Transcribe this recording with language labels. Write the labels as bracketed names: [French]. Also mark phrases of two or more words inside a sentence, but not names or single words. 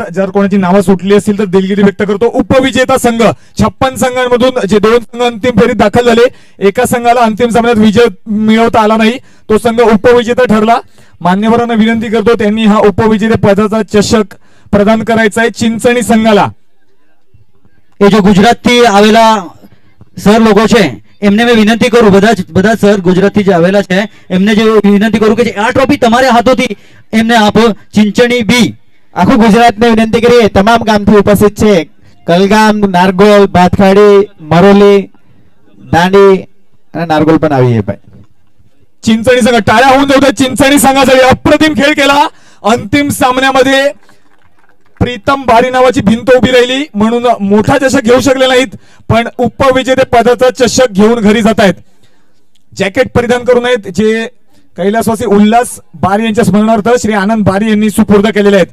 [Marathi] जर कोणाची नावं सुटली असतील तर दिलगिरी व्यक्त करतो. उपविजेता संघ 56 संघांमधून जे 2 संघ अंतिम फेरीत दाखल झाले, एका संघाला अंतिम सामन्यात विजय मिळवता आला नाही, तो संघ उपविजेता ठरला. मान्यवरांना विनंती करतो त्यांनी हा उपविजेते पदाचा चषक प्रदान करायचा आहे चिंचणी संघाला. [Hindi] ये जो गुजराती आवेला सर लोगो [Gujarati] છે એમને મેં વિનંતી કરું, બધા સર ગુજરાતથી જે આવેલા છે એમને જે વિનંતી કરું કે આ ટ્રોફી તમારે હાથોથી એમને આપો. ચિંચણી બી આખું ગુજરાતને વિનંતી કરીએ, તમામ ગામથી ઉપસ્થિત છે, કલગામ, નારગોલ, ભાતખાડી, મરોલી, દાંડી અને નારગોલ પણ આવી છે. [Marathi] चिंचणी संघ टाळ्या होऊन जाऊ द्या. चिंचणी संघासाठी अप्रतिम खेळ केला. अंतिम सामन्यामध्ये प्रीतम बारी नावाची भिंत उभी राहिली म्हणून मोठा चषक घेऊ शकले नाहीत, पण उपविजेते पदाचा चषक घेऊन घरी जात आहेत. जॅकेट परिधान करून आहेत जे कैलासवासी उल्हास बारी यांच्या स्मरणार्थ श्री आनंद बारी यांनी सुपूर्द केलेले आहेत.